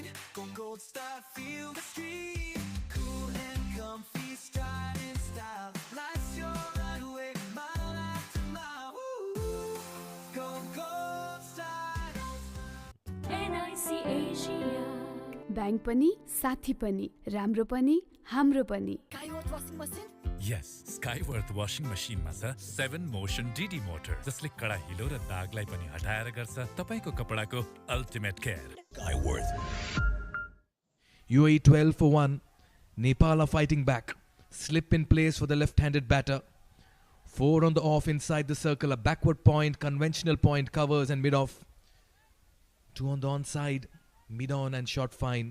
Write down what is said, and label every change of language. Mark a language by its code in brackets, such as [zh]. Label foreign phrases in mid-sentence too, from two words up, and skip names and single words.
[en] Gold star, feel the street. Cool and comfy, striding style. Life's your runway, mile after mile. Woo! Gold star. NIC Asia. [ne] बैंक पनि, साथी पनि, राम्रो पनि, हाम्रो पनि. [en] Skyworth washing machine? Yes, Skyworth washing machine [ne] मा छ 7 [en] motion DD motor [ne] जसले कडा हिलो र दागलाई पनि हटाएर गर्छ तपाईको कपडाको [en] ultimate care. Skyworth. UAE 12 for 1. Nepal are fighting back. Slip in place for the left-handed batter. 4 on the off inside the circle. A backward point, conventional point, covers and mid-off. 2 on the onside, mid-on and short fine.